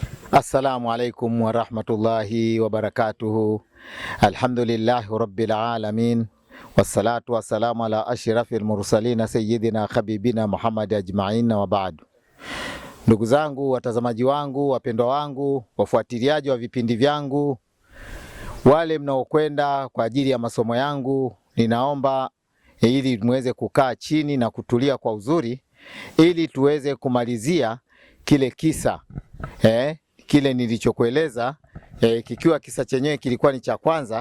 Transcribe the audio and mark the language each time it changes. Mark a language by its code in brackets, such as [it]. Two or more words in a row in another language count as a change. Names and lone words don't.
[ar] السلام عليكم ورحمة الله وبركاته. الحمد لله رب العالمين والصلاة والسلام على أشرف المرسلين سيدنا حبيبنا محمد أجمعين وبعد. [sw] Ndugu zangu, watazamaji wangu, wapendwa wangu, wafuatiliaji wa vipindi vyangu, wale mnaokwenda kwa ajili ya masomo yangu, ninaomba ili muweze kukaa chini na kutulia kwa uzuri ili tuweze kumalizia kile kisa kile nilichokueleza, kikiwa kisa chenyewe kilikuwa ni cha kwanza.